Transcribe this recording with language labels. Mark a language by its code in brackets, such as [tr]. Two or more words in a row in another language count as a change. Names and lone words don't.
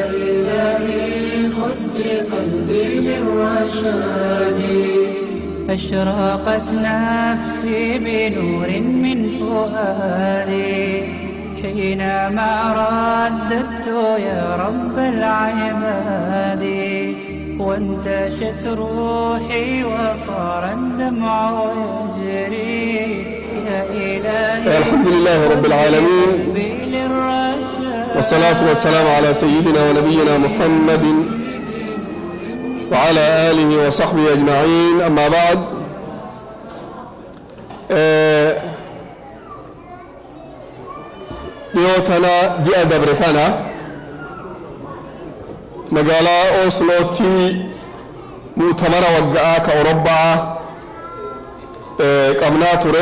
[ar] إلهي خذ بقلبي للرشاد أشرقت نفسي بنور من فؤادي حينما رددت يا رب العباد وانتشت روحي وصار الدمع يجري يا إلهي الحمد لله رب العالمين والصلاة والسلام على سيدنا ونبينا محمد وعلى آله وصحبه أجمعين. أما بعد، [om] dhiyootana ji'a dabre kana magaalaa Oslootti mu'tamara waggaa ka Awurooppaa qabnaa ture.